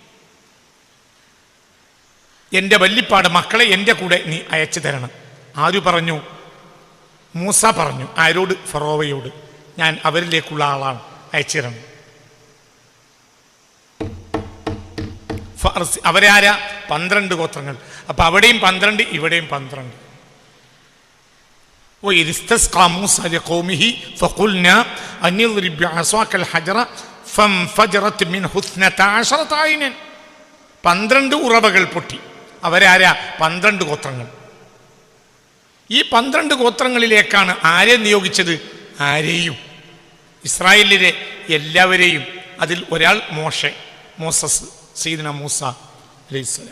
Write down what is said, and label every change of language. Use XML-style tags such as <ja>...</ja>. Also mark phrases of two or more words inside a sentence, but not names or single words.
<ml>എൻ്റെ വല്ലിപ്പാട് മക്കളെ എൻ്റെ കൂടെ നീ അയച്ചു തരണം. ആര് പറഞ്ഞു? മൂസ പറഞ്ഞു. ആരോട്? ഫറോവയോട്. ഞാൻ അവരിലേക്കുള്ള ആളാണ്, അയച്ചു തരണം. അവരാരാ? 12 ഗോത്രങ്ങൾ. അപ്പൊ അവിടെയും 12, ഇവിടെയും 12.</ml> <ar>وإذ استسقى موسى لقومه فقلنا أن اضرب بعصاك الحجر فانفجرت منه 12 عينا.</ar> <ml>12 ഉറവകൾ പൊട്ടി. അവരാരാ? 12 ഗോത്രങ്ങൾ. ഈ 12 ഗോത്രങ്ങളിലേക്കാണ് ആരെ നിയോഗിച്ചത്? ആരെയും, ഇസ്രായേലിലെ എല്ലാവരെയും. അതിൽ ഒരാൾ മോസസ്, സയ്യിദുനാ മൂസ അലൈഹിസ്സലാം.</ml>